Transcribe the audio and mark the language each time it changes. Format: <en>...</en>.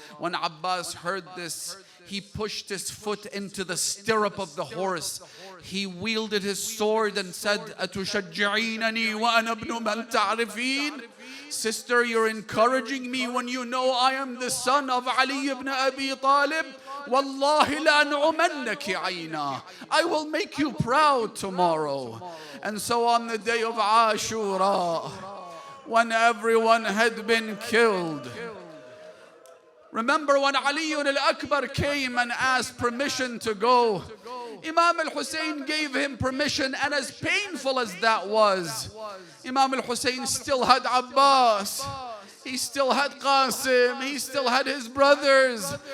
<en>When Abbas heard this, he pushed his foot into the stirrup of the horse. He wielded his sword and said,</en> <ar>أَتُشَجِّعِينَنِي وَأَنَا ابْنُ مَنْ تَعْرِفِينَ.</ar> <en>Sister, you're encouraging me when you know I am the son of Ali ibn Abi Talib.</en> <ar>Wallahi لَأَنْعُمَنَّكِ عَيْنَا.</ar> <en>I will make you proud tomorrow. And so on the day of Ashura, when everyone had been killed, remember when Ali al-Akbar came and asked permission to go, Imam al-Hussein gave him permission, and as painful as that was, Imam al-Hussein still had Abbas, he still had Qasim, he still had his brothers.</en>